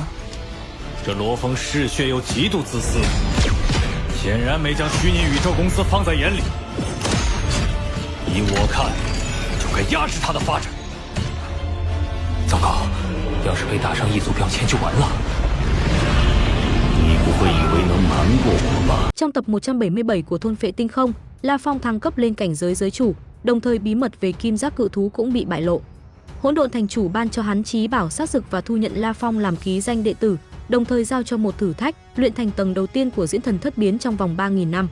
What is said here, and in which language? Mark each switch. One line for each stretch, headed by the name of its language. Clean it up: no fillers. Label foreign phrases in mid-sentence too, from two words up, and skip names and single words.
Chinese: 这罗峰嗜血又极度自私，显然没将虚拟宇宙公司放在眼里。依我看，就该压制他的发展。糟糕，要是被打上一组标签就完了。你不会以为能瞒过我吧？
Vietnamese: Trong tập 177 của Thôn Phệ Tinh Không, La Phong thăng cấp lên cảnh giới giới chủ, đồng thời bí mật về kim giác cự thú cũng bị bại lộ. Hỗn độn thành chủ ban cho hắn chí bảo sát dực và thu nhận La Phong làm ký danh đệ tử, đồng thời giao cho một thử thách, luyện thành tầng đầu tiên của diễn thần thất biến trong vòng 3.000 năm.